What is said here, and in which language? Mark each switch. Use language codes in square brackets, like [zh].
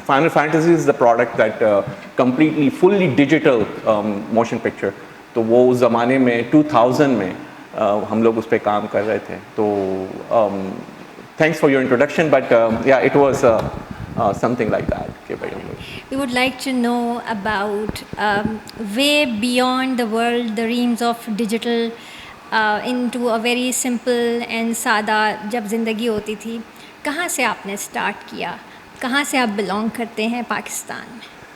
[en] Final fantasy is the product that completely fully digital motion picture. [hi] तो वो उस ज़माने में 2000 में हम लोग उस पर काम कर रहे थे. [en] तो thanks for your introduction but yeah it was something like that. Okay, we would like to know about way beyond the world, the realms of digital into a very simple and [hi] सादा जब ज़िंदगी होती थी. कहाँ से आपने स्टार्ट किया? कहाँ से आप बिलोंग करते हैं पाकिस्तान में?